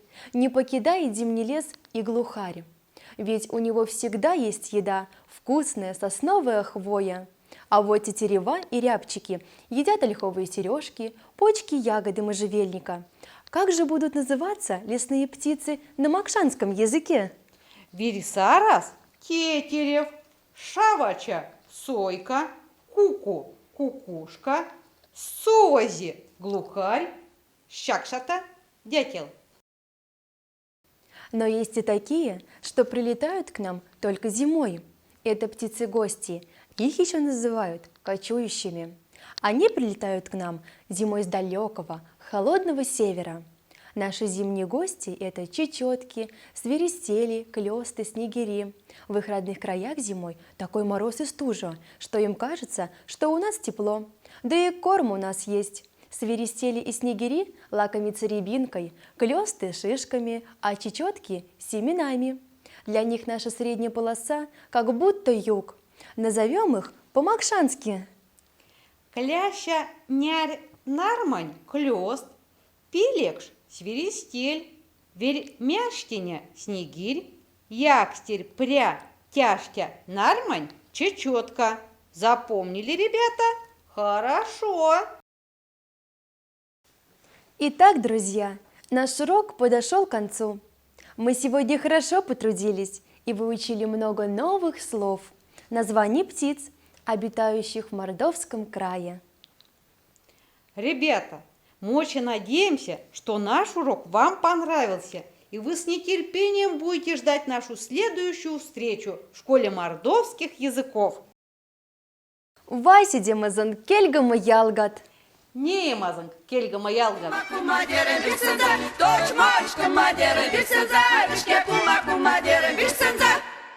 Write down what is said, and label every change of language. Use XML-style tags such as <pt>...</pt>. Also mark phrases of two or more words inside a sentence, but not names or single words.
<ru>Не покидает зимний лес и глухарь. Ведь у него всегда есть еда, вкусная сосновая хвоя. А вот тетерева и рябчики едят ольховые сережки, почки, ягоды можжевельника. Как же будут называться лесные птицы на макшанском языке?</ru> <mdf>Вересарас – тетерев, шавача – сойка, куку – кукушка, сози – глухарь, щакшата –</mdf> <ru>дятел. Но есть и такие, что прилетают к нам только зимой. Это птицы-гости. Их еще называют кочующими. Они прилетают к нам зимой с далекого, холодного севера. Наши зимние гости – это чечетки, свиристели, клёсты, снегири. В их родных краях зимой такой мороз и стужа, что им кажется, что у нас тепло. Да и корм у нас есть. Свиристели и снегири лакомятся рябинкой, клёсты – шишками, а чечетки – семенами. Для них наша средняя полоса как будто юг. Назовем их по-макшански.</ru> <mdf>Кляща нярь нармань – клёст, пилекш – свиристель, вермяштиня – снегирь, якстерь, пря, тяжтя, нармань – чечетка.</mdf> <ru>Запомнили, ребята? Хорошо! Итак, друзья, наш урок подошел к концу. Мы сегодня хорошо потрудились и выучили много новых слов, названий птиц, обитающих в Мордовском крае. Ребята, мы очень надеемся, что наш урок вам понравился и вы с нетерпением будете ждать нашу следующую встречу в школе мордовских языков.</ru> <mdf>Вайсидемазан кельгама ялгат. Не мазанг, кельга маялган. Кумадеры бисенза, точь мочка мадеры бисенза, вишке кума кумадеры бисенза.</mdf>